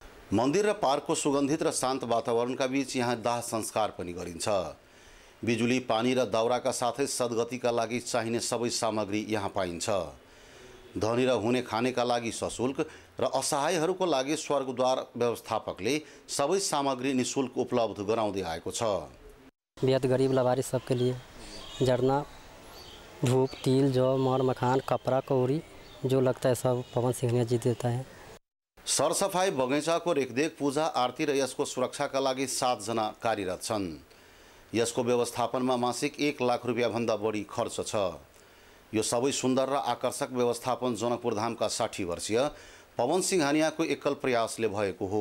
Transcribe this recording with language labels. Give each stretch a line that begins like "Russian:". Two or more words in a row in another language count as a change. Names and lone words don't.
Nepali: मन्दिर र पार्कको सुगन्धित र शान्त वातावरणका बीच यहाँ दाह संस्कार पनि गरिन्छ। बिजुली, पानी र दाउराका साथै सद्गतिका लागि चाहिने सबै सामग्री यहाँ पाइन्छ। धनी र हुने खानेका लागि सशुल्क र असहायहरूको लागि स्वर्गद्वार व्यवस्थापकले सबै सामग्री निःशुल्क उपलब्ध गराउँदै आएको छ।
Hindi: बेहद गरीब लावारिस सबके लिए जरना, धूप, तिल, जौ, मर, मखान, कपड़ा, कौड़ी जो लगता है सब पवन सिंह जी देता है।
Nepali: सरसफाई, बगैँचाको रेखदेख, पूजा, आरती र यसको सुरक्षाका लागि 7 जना कार्यरत छन्। यसको व्यवस्थापनमा मासिक 1 लाख रुपियाँभन्दा बढी खर्च छ। यो सबै सुन्दर र आकर्षक व्यवस्थापन जनकपुर धामका 60 वर्षीय पवन सिंघानियाको एकल प्रयासले भएको हो।